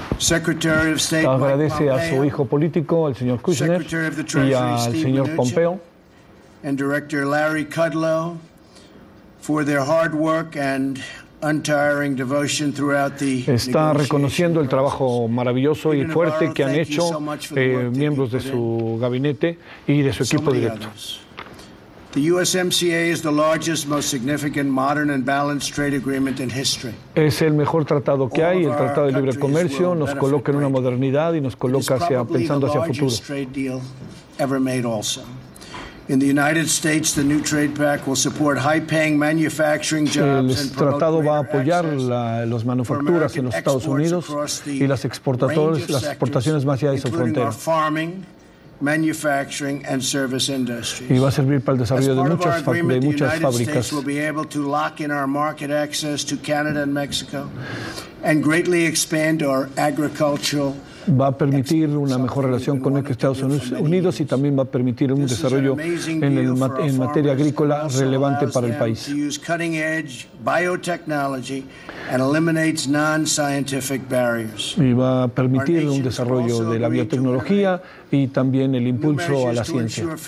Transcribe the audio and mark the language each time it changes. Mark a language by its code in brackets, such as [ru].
[es] Agradece a su hijo político, el señor Kushner, y al señor Pompeo, y director [en] Larry Kudlow, for their hard work and untiring devotion throughout the negotiation process. [es] Está reconociendo el trabajo maravilloso y fuerte que han hecho miembros de su gabinete y de su equipo directo. [en] The USMCA is the largest, most significant, modern and balanced trade agreement in history. [es] Es el mejor tratado que hay, el Tratado de Libre Comercio, nos coloca en una modernidad y nos coloca pensando hacia futuro. [en] In the United States, the new trade pact will support high-paying manufacturing jobs and promote greater access for American exports across the range of sectors, including our farming, manufacturing, and service industries. [es] Y va a servir para el desarrollo de muchas fábricas. [en] As part of our agreement, the United States will be able to lock in our market access to Canada and Mexico, and greatly expand our agricultural [es] va a permitir una mejor relación con Estados Unidos y también va a permitir un desarrollo en, el, en materia agrícola relevante para el país. Y va a permitir un desarrollo de la biotecnología y también el impulso a la ciencia.